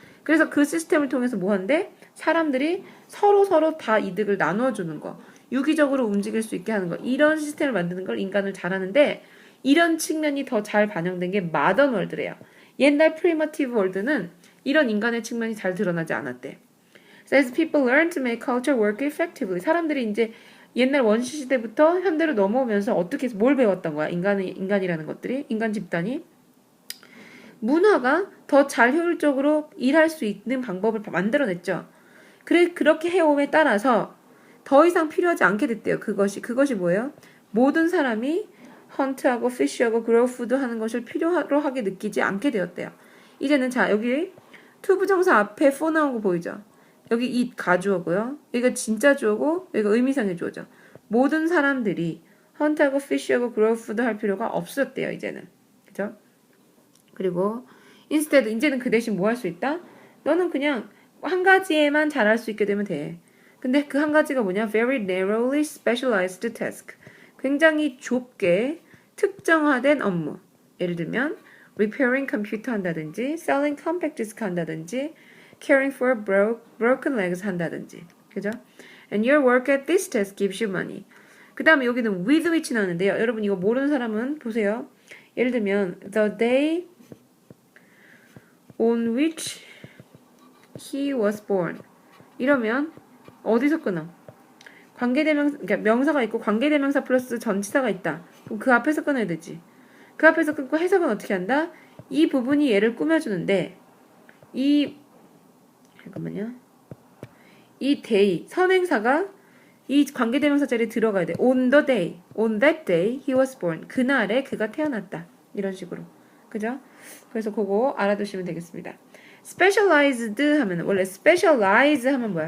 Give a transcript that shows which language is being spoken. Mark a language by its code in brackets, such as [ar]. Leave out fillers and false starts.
[ko] 그래서 그 시스템을 통해서 뭐 한대? 사람들이 서로 다 이득을 나눠주는 거. 유기적으로 움직일 수 있게 하는 거. 이런 시스템을 만드는 걸 인간을 잘하는데 이런 측면이 더 잘 반영된 게 마던 월드래요. 옛날 프리머티브 월드는 이런 인간의 측면이 잘 드러나지 않았대. [en] As people learn to make culture work effectively. [ko] 사람들이 이제 옛날 원시 시대부터 현대로 넘어오면서 어떻게 해서 뭘 배웠던 거야? 인간이라는 것들이, 인간 집단이 문화가 더 잘 효율적으로 일할 수 있는 방법을 만들어냈죠. 그렇게 해옴에 따라서 더 이상 필요하지 않게 됐대요. 그것이 뭐예요? 모든 사람이 헌트하고 피쉬하고 그로우푸드 하는 것을 필요로 하게 느끼지 않게 되었대요. 이제는 자, 여기 투부정사 앞에 for 나온 거 보이죠? 여기 이 가주어고요. 여기가 진짜 주어고 여기가 의미상의 주어죠. 모든 사람들이 헌트하고 피쉬하고 그로우푸드 할 필요가 없었대요. 이제는. 그죠? 그리고 instead 이제는 그 대신 뭐 할 수 있다? 너는 그냥 한 가지에만 잘할 수 있게 되면 돼. 근데 그 한 가지가 뭐냐? [en] Very narrowly specialized task. [ko] 굉장히 좁게 특정화된 업무. 예를 들면 [en] repairing computer [ko] 한다든지 [en] selling compact disc 한다든지 caring for broken legs 한다든지. [ko] 그죠? [en] And your work at this task gives you money. [ko] 그 다음에 여기는 with which 나오는데요. 여러분 이거 모르는 사람은 보세요. 예를 들면 [en] the day on which he was born. [ko] 이러면 어디서 끊어? 그러니까 명사가 있고 관계대명사 플러스 전치사가 있다. 그럼 그 앞에서 끊어야 되지. 그 앞에서 끊고 해석은 어떻게 한다? 이 부분이 얘를 꾸며주는데 잠깐만요. 이 day 선행사가 이 관계대명사 자리에 들어가야 돼. [en] On the day, on that day he was born. [ko] 그날에 그가 태어났다. 이런 식으로. 그죠? 그래서 그거 알아두시면 되겠습니다. specialized 하면 원래 specialize 하면 뭐야?